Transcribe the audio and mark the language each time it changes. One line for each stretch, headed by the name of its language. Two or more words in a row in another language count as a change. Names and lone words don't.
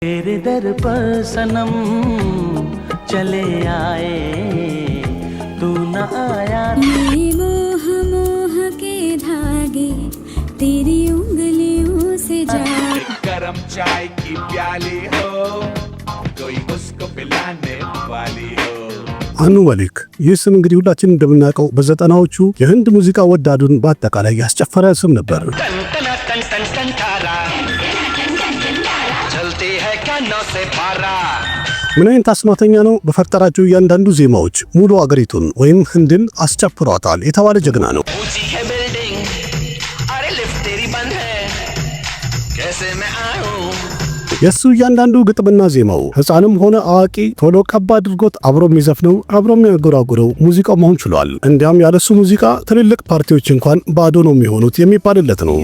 Hindi: तेरे दर पर सनम चले आए तू न आया ये मोह मोह के धागे तेरी उंगलियों से जा गरम चाय की प्याली हो कोई उसको पिलाने वाली हो
Amharic: አኑ መሊክ ይህ ስም እንግዲህ ሁላችን እንደምናውቀው በዘጠናዎቹ የህንድ ሙዚቃ ወዳዱን በአጠቃላይ ያስጨፈረ ስም ነበር። ምን አይነት አስማተኛ ነው! በፈጠራቸው እያንዳንዱ ዜማዎች ሙሉ አገሪቱን ወይም ህንድን አስጨፍሯታል የተባለ ጀግና ነው። የሱ እያንዳንዱ ግጥምና ዜማው ህፃንም ሆነ አዋቂ ቶሎ ቀባ አድርጎት አብሮ የሚዘፍነው አብሮ የሚያጎራጉረው ሙዚቃው መሆን ችሏል። እንዲያም ያለሱ ሙዚቃ ትልልቅ ፓርቲዎች እንኳን ባዶ ነው የሚሆኑት የሚባልለት ነው።